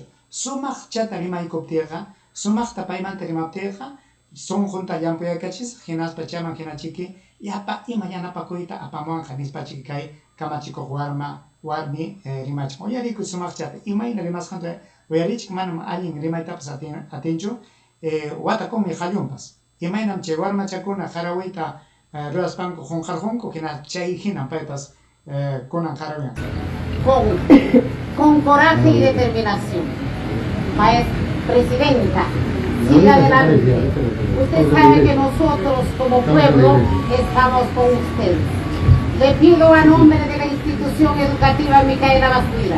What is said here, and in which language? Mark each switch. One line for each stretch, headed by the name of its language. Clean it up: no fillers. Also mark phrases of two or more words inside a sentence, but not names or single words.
Quechua: Sumaqchata rimaykuptiqa, sumaqta paymanta rimaptiqa, sunqunta llampuyakachis, hinaspa chayman hinachiki, yapa ima yanapakuyta apamuwanqa nispachiki kay kamachikuq warmi rimachkan. Uyariku sumaqchata, imayna rimasqanta uyarichik manam allin rimaytapas atinchu, watakunmi qallunpas. Imaynam chay warmachakuna qarawiyta ruraspanku qunqarqunku, hina chay hinan paypas kunan qarawiyan.
Spanish: Con coraje y determinación. Maestra Presidenta, siga adelante. Usted sabe que nosotros como pueblo estamos con ustedes. Le pido a nombre de la institución educativa Micaela Bastidas.